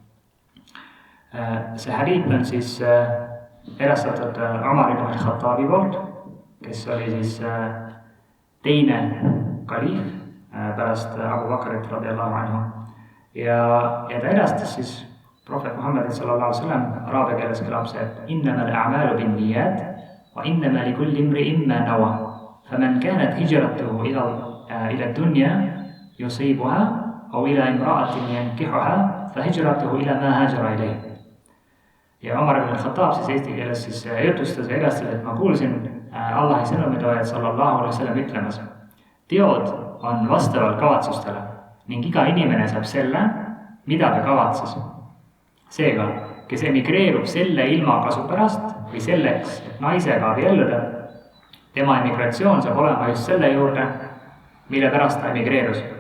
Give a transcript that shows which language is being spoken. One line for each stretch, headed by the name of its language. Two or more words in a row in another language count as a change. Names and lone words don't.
Estonian: See hadiit on siis edastatud Umar ibn Khattabi poolt, kes oli siis teine kaliif pärast Abu Bakrit
Arabic: رضي الله عنه.
Estonian: Ja ta edastas siis prohvet Muhammad
Arabic: صلى الله عليه وسلم,
Estonian: araabia keeles kõlab see, et
Arabic: إنما الأعمال بالنيات وإنما لكل امرئ ما نوى. فمن كانت هجرته إلى دنيا يصيبها أو إلى امرأة ينكحها فهجرته إلى ما هاجر إليه.
Estonian: Ja Umar ibn Khattab siis eesti keeles siis jutustas ja edastas, et ma kuulsin Allahi sõnumitoojad
Arabic: صلى الله عليه وسلم
Estonian: ütlemas. Teod on vastavalt kavatsustele ning iga inimene saab selle, mida ta kavatses. Seega, kes emigreerub selle ilmakasu pärast või selleks, et naisega abielluda, tema emigratsioon saab olema just selle juurde, mille pärast ta emigreerus.